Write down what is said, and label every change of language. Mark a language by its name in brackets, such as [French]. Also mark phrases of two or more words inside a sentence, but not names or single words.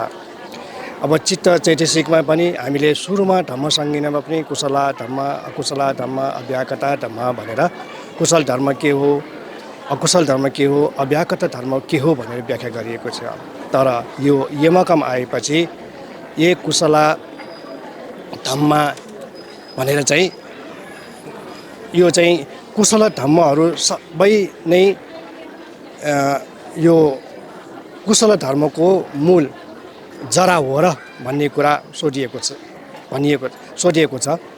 [Nepali] अब चित्त चैतसिकमा पनि हामीले सुरुमा धम्म संज्ञामा पनि [Pali] कुशला धम्म, अकुशला धम्म, अव्याकृता धम्म [Nepali] भनेर कुशल धर्म के हो, अकुशल धर्म के हो, अव्याकृत धर्म के हो भनेर व्याख्या गरिएको छ। तर यो यमकम आएपछि [Pali] ये कुशला धम्मा [Nepali] भनेर चाहिँ यो चाहिँ कुशल धम्महरू सबै नै यो कुशल धर्मको मूल जरा हो र भन्ने कुरा सोधिएको छ।